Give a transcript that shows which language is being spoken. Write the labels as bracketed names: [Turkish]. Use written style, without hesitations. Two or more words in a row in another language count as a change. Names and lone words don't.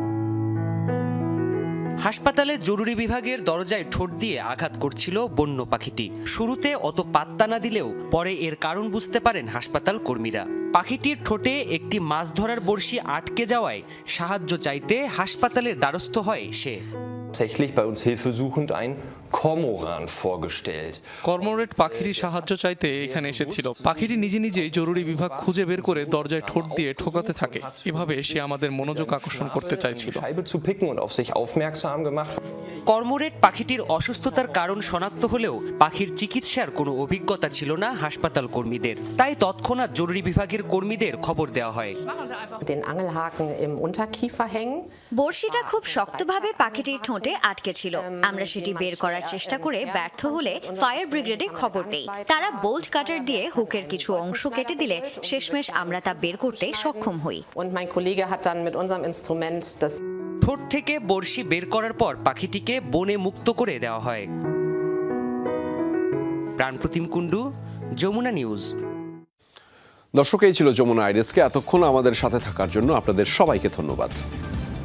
[Bangla] হাসপাতালের জরুরি বিভাগের দরজায় ঠোঁট দিয়ে আঘাত করছিল বন্য পাখিটি। শুরুতে অত পাত্তা না দিলেও পরে এর কারণ বুঝতে পারেন হাসপাতাল কর্মীরা। পাখিটির ঠোঁটে একটি মাছ ধরার বড়শি আটকে যাওয়ায় সাহায্য চাইতে হাসপাতালের দ্বারস্থ হয় সে। [German] Tatsächlich bei uns hilfesuchend ein Kormoran vorgestellt. [Bangla] কর্মোরেট পাখিটি সাহায্য চাইতে এখানে এসেছিল। পাখিটি নিজে নিজেই জরুরি বিভাগ খুঁজে বের করে দরজায় ঠোঁট দিয়ে ঠোকাতে থাকে। এভাবে সে আমাদের মনোযোগ আকর্ষণ করতে চাইছিল। [German] Scheibe zu picken und auf sich aufmerksam gemacht. [Bangla] কর্মোরেট পাখিটির অসুস্থতার কারণ শনাক্ত হলেও পাখির চিকিৎসার কোনো অভিজ্ঞতা ছিল না হাসপাতাল কর্মীদের, তাই তৎক্ষণাৎ জরুরি বিভাগের কর্মীদের খবর দেওয়া হয়। [German] Den Angelhaken im Unterkiefer hängen. [Bangla] বড়শিটা খুব শক্তভাবে পাখিটির ঠোঁটে আটকে ছিল। আমরা সেটি বের করার চেষ্টা করে ব্যর্থ হলে ফায়ার ব্রিগেডে খবর দেই। তারা বোল্ট কাটার দিয়ে হুকের কিছু অংশ কেটে দিলে শেষমেশ আমরা তা বের করতে সক্ষম হই। [German] Und mein Kollege hat dann mit unserem Instrument das [Bangla] ঠোঁট থেকে বড়শি বের করার পর পাখিটিকে বনে মুক্ত করে দেওয়া হয়। প্রাণপ্রতিম কুণ্ডু, যমুনা নিউজ। দর্শক, এই ছিল যমুনা আইরিসকে এতক্ষণ আমাদের সাথে থাকার জন্য আপনাদের সবাইকে ধন্যবাদ।